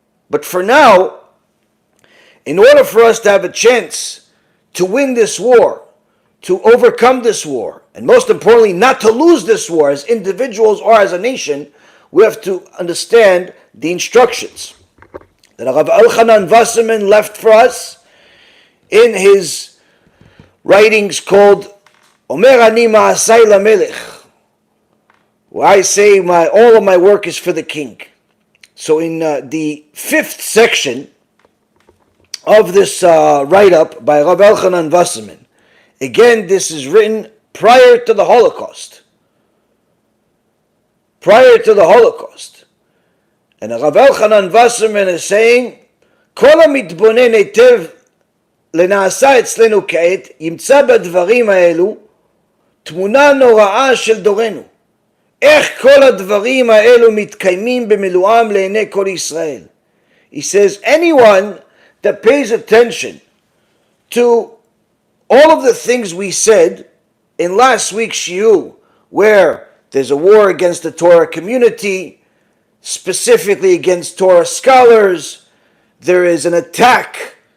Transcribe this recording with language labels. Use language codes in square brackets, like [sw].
[en] But for now, in order for us to have a chance to win this war, to overcome this war, and most importantly, not to lose this war as individuals or as a nation, we have to understand the instructions that Rabbi Elchanan Wasserman left for us in his writings called Omer Ani Ma'asai LaMelech, where I say all of my work is for the king. So in the 5th section of this write-up by Rabbi Elchanan Wasserman, again, this is written prior to the Holocaust. Prior to the Holocaust. And Rabbi Elchanan Wasserman is saying, [he] כל המתבונן היטב לנעשה אצלנו כעת, ימצא בדברים האלו תמונה נוראה של דורנו. איך כל הדברים האלו מתקיימים במילואם לעיני כל ישראל. [en] He says, anyone that pays attention to all of the things we said in last week's shiur, where there's a war against the Torah community, specifically against Torah scholars, there is an attack